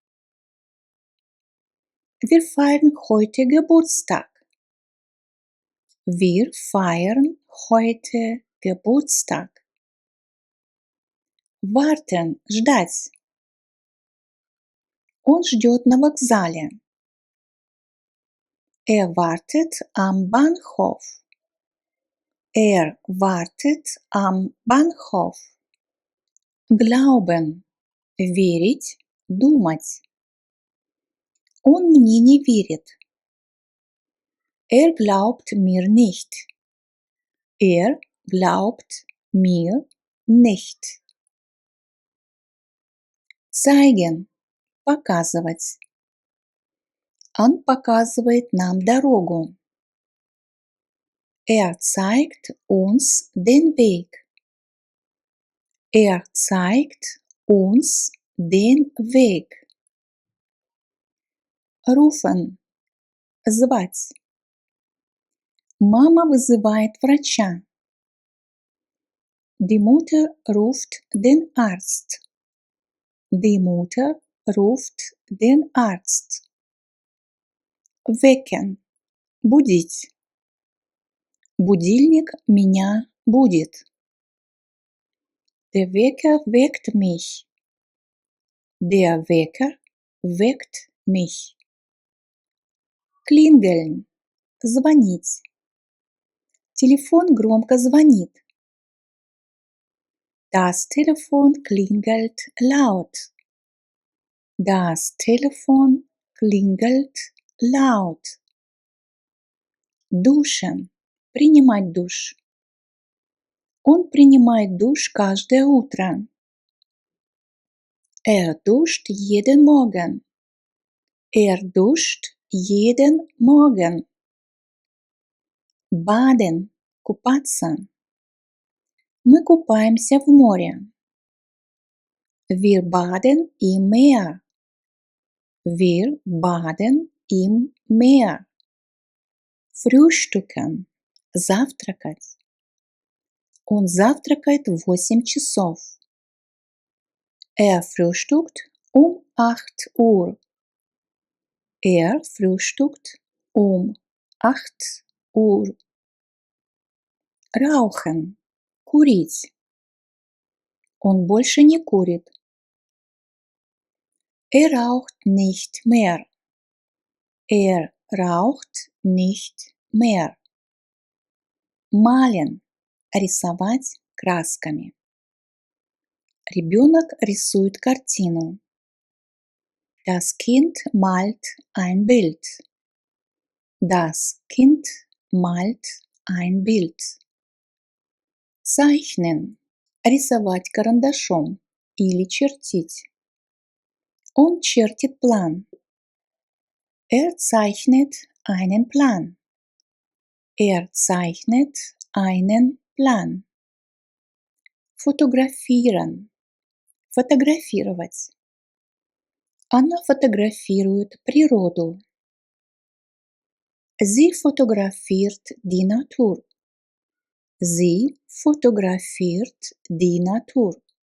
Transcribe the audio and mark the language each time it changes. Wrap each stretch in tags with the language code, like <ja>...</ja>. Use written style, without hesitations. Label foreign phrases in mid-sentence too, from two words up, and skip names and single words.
<de>Wir feiern heute Geburtstag. Wir feiern heute Geburtstag. Warten –</de> <ru>ждать. Он ждет на вокзале.</ru> <de>Wartet am Bahnhof. Wartet am Bahnhof. Glauben.</de> <ru>Верить, думать. Он мне не верит.</ru> <de>Glaubt mir nicht. Glaubt mir nicht. Zeigen.</de> <ru>Показывать. Он показывает нам дорогу.</ru> <de>Zeigt uns den Weg. Zeigt uns den Weg. Rufen.</de> <ru>Звать. Мама вызывает врача.</ru> <de>Die Mutter ruft den Arzt. Die Mutter ruft den Arzt. Wecken.</de> <ru>Будить. Будильник меня будет.</ru> <de>Der Wecker weckt mich. Der Wecker weckt mich. Klingeln.</de> <ru>Звонить. Телефон громко звонит.</ru> <de>Das Telefon klingelt laut. Das Telefon klingelt laut. Duschen.</de> <ru>Принимать душ. Он принимает душ каждое утро.</ru> <de>Duscht jeden Morgen. Duscht jeden Morgen. Baden.</de> <ru>Купаться. Мы купаемся в море.</ru> <de>Wir baden im Meer. Wir baden im Meer. Frühstücken.</de> <ru>Завтракать. Он завтракает в 8 часов.</ru> <de>Frühstückt um 8 Uhr. Frühstückt um 8 Uhr. Rauchen.</de> <ru>Курить. Он больше не курит.</ru> <de>Raucht nicht mehr. Raucht nicht mehr. Malen.</de> <ru>Рисовать красками. Ребенок рисует картину.</ru> <de>Das Kind malt ein Bild. Das Kind malt ein Bild. Zeichnen.</de> <ru>Рисовать карандашом или чертить. Он чертит план.</ru> <de>Zeichnet einen Plan. Zeichnet einen Plan. Fotografieren.</de> <ru>Фотографировать. Она фотографирует природу.</ru> <de>Sie fotografiert die Natur. Sie fotografiert die Natur.</de>